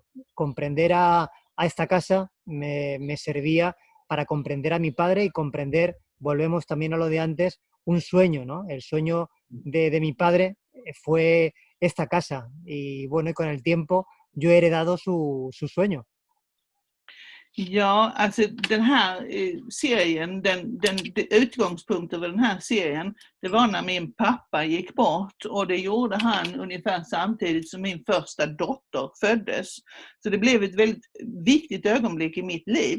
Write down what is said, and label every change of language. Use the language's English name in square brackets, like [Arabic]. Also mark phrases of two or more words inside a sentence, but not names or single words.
[Spanish] Comprender a esta casa me servía para comprender a mi padre y comprender, volvemos también a lo de antes, un sueño, ¿no? El sueño de mi padre fue esta casa, y bueno, y con el tiempo yo he heredado su sueño. [Swedish] Ja, alltså den här serien, utgångspunkten för den här serien, det var när min pappa gick bort, och det gjorde han ungefär samtidigt som min första dotter föddes. Så det blev ett väldigt viktigt ögonblick i mitt liv.